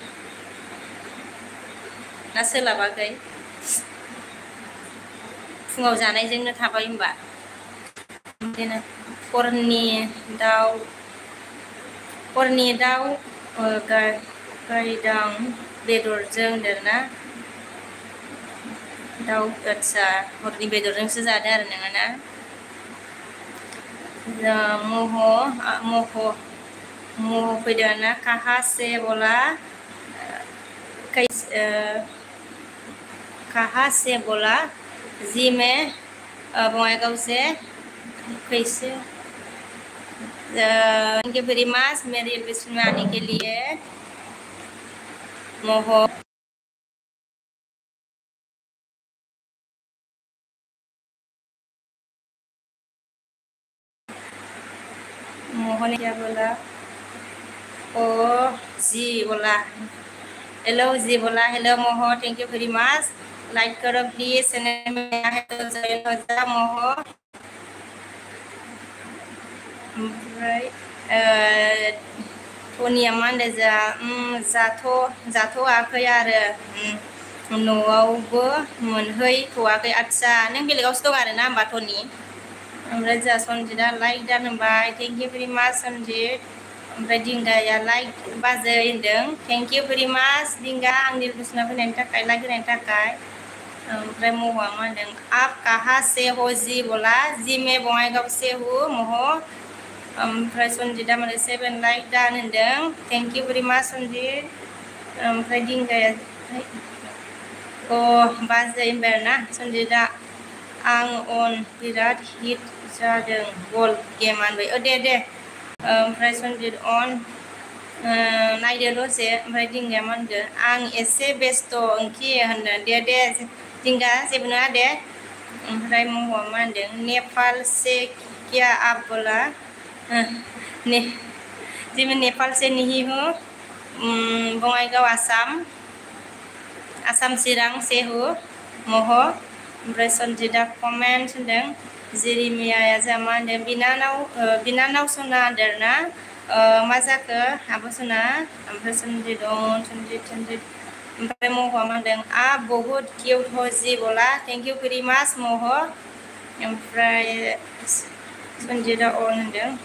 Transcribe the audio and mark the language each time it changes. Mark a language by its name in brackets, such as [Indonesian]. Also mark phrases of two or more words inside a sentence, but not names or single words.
[Bodo] ना सोलाबाखै फुङाव जानायजोंनो थाबाय होनबा बिदिनो हरनि दाउ गायदां बेदरजों होनदोंना दाउ आदसा हरनि बेदरजोंसो जादों आरो नोङो ना मोह फैदों ना [Hindi] कहाँ से बोला कहाँ से बोला जी मैं बङाइगाव से कैसे [English] thank you very much [Hindi] मेरी रिक्वेस्ट में आने के लिए मोहन क्या बोला ओ जी बोला हेलो जी बोला हेलो मोह [English] thank you very much [Hindi] लाइक करो प्लीज चैनल में है तो जॉइन हो जा मोह [Bodo] ओमफ्राय धनिया मा होनदों जाथ'वाखै आरो न'आवबो मोनहैथ'वाखै आदसा नों बेलेगावसो दं आरोना होमबा धनि ओमफ्राय जोंहा सनजितआ लाइक दान होनबाय [English] thank you very much [Bodo] सनजित ओमफ्राय दिंगाया लाइक बाजै होनदों [English] thank you very much [Bodo] दिंगा आंनि रिक्वेस्टआव फैनायनि थाखाय लाइक होनायनि थाखाय ओमफ्राय महआ मा होनदों [Hindi] आप कहाँ से हो जी बोला जी मैं बङाइगाव से हूँ [Bodo] मह ओमफ्राय सनजितआ माने 7 लाइक दान होनदों [English] thank you very much [Bodo] सनजित ओमफ्राय दिंगाया अ बाजै होनबाय आरोना सनजितआ आं अन बिराद हिट जादों बल गेम होनबाय दे ओमफ्राय सनजित अन नायदो दसे ओमफ्राय दिंगाया मा होनदों आं एसे बेस्थ' ओंखि होनदों दे दिंगा जेबो नङा दे ओमफ्राय महआ मा होनदों [Hindi] नेपाल से क्या आप बोला जी मैं नेपाल से नहीं हूँ बङाइगाव आसाम चिरां से हूँ मह [Bodo] ओमफ्राय सनजितआ कमेन्ट होनदों जेरिमियाया जोंहा मा होनदों बिनानाव सना होनदोंना मा जाखो आब' सना ओमफ्राय सनजित ओमफ्राय महआ मा होनदों [Hindi] आप बहुत क्यूट हो जी बोला [English] thank you very much [Bodo] मह ओमफ्राय सनजितआ अन होनदों